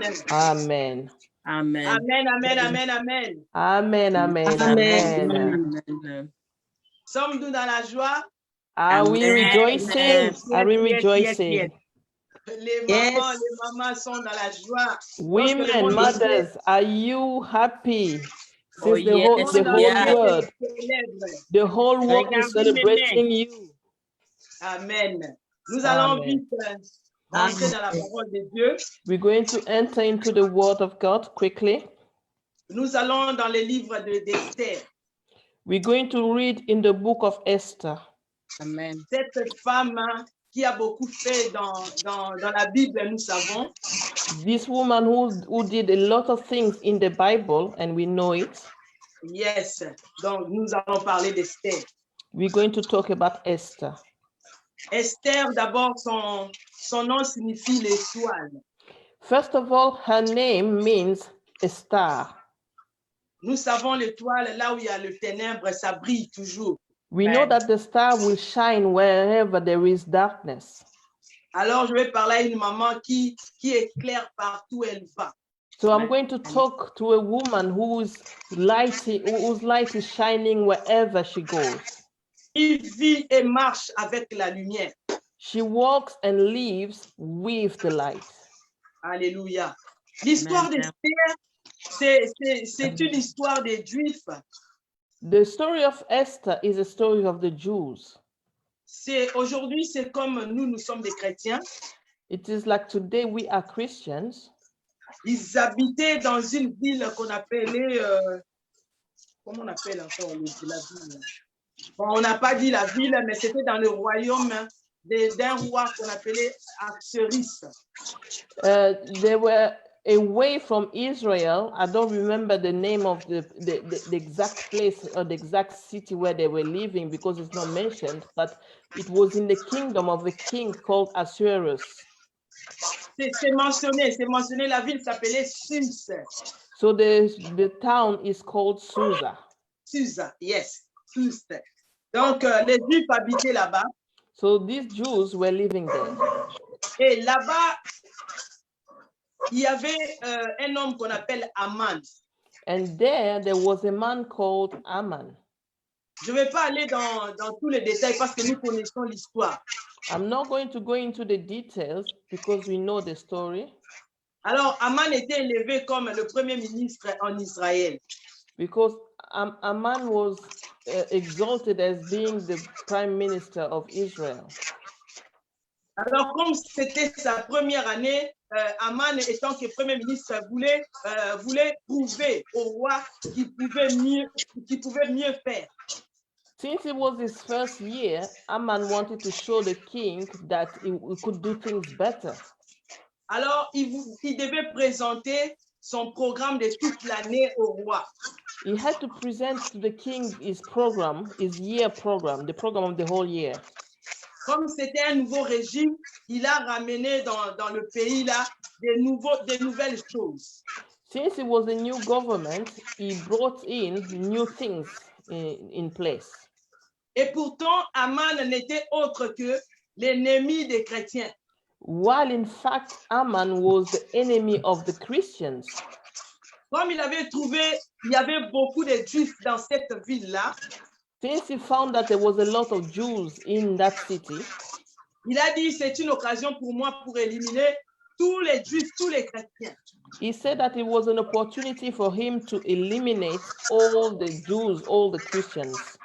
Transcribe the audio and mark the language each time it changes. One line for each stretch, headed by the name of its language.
English: Amen. Amen. Amen, amen, amen, amen. Amen, amen, amen. Amen.
French: Sommes-nous dans la joie?
English: Are we rejoicing? Are we rejoicing?
French: Les mamans sont dans la joie.
English: Women, mothers, are you happy? Oh, Since yes, the whole world is celebrating you. Amen.
French: Nous allons vite entrer dans la parole de Dieu.
English: We're going to enter into the word of God quickly.
French: Nous allons dans le livre d'Esther.
English: We're going to read in the book of Esther. Amen.
French: Cette femme qui a beaucoup fait dans la Bible, nous savons.
English: This woman who did a lot of things in the Bible, and we know it. Yes.
French: Donc, nous allons parler d'Esther.
English: We're going to talk about Esther.
French: Esther, d'abord, son nom signifie l'étoile.
English: First of all, her name means a star.
French: Nous savons l'étoile, là où il y a le ténèbre, ça brille toujours.
English: We know that the star will shine wherever there is darkness.
French: Alors, je vais parler à une maman qui éclaire partout où elle va.
English: So I'm going to talk to a woman whose light is shining wherever she goes.
French: Il vit et marche avec la lumière.
English: She walks and lives with the light.
French: Alléluia. L'histoire d'Esther, c'est une histoire des Juifs.
English: The story of Esther is a story of the Jews.
French: Aujourd'hui, c'est comme nous sommes des chrétiens.
English: It is like today we are Christians.
French: Ils habitaient dans une ville qu'on appelait, comment on appelle encore la ville? Bon, on n'a pas dit la ville, mais c'était dans le royaume d'un roi qu'on appelait Axéris.
English: They were away from Israel. I don't remember the name of the exact place or the exact city where they were living because it's not mentioned, but it was in the kingdom of a king called Ahasuerus.
French: C'est mentionné, la ville s'appelait Suse.
English: So the town is called Susa. Susa, yes, Suse.
French: Donc, les Juifs habitaient là-bas.
English: So these Jews were living there.
French: Et là-bas, il y avait un homme qu'on appelle Aman.
English: And there was a man called Aman.
French: Je ne vais pas aller dans tous les détails parce que nous connaissons l'histoire.
English: I'm not going to go into the details because we know the story.
French: Alors, Aman était élevé comme le premier ministre en Israël.
English: Because Aman was exalted as being the prime minister of Israel.
French: Alors, comme c'était sa première année, Aman, étant que premier ministre, voulait prouver au roi qu'il pouvait mieux faire.
English: Since it was his first year, Aman wanted to show the king that he could do things better.
French: Alors, il devait présenter son programme de toute l'année au roi.
English: He had to present to the king his program, his year program, the program of the whole year.
French: Comme c'était un nouveau régime, il a ramené dans le pays là des nouvelles choses.
English: Since it was a new government, he brought in new things in place.
French: Et pourtant, Aman n'était autre que l'ennemi des chrétiens.
English: while in fact Haman was the enemy of the Christians.
French: Comme il avait trouvé, il y avait beaucoup de Juifs dans cette ville-là,
English: Since he found that there was a lot of Jews in that city,
French: il a dit, c'est une occasion pour moi pour éliminer tous les Juifs, tous les chrétiens.
English: he said that it was an opportunity for him to eliminate all the Jews, all the Christians.